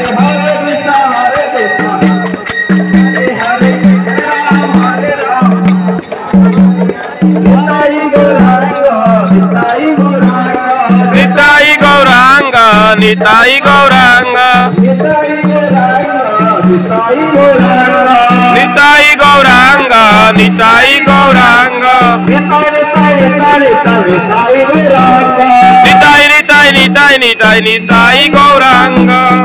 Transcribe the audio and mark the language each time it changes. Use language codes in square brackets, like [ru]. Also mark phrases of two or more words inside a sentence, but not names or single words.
[sa] हरे कृष्ण, हरे कृष्ण, हरे राम, हरे राम. Nitai Gauranga, Nitai Gauranga, Nitai Gauranga, Nitai Gauranga, Nitai Nitai Nitai Nitai Nitai Gauranga,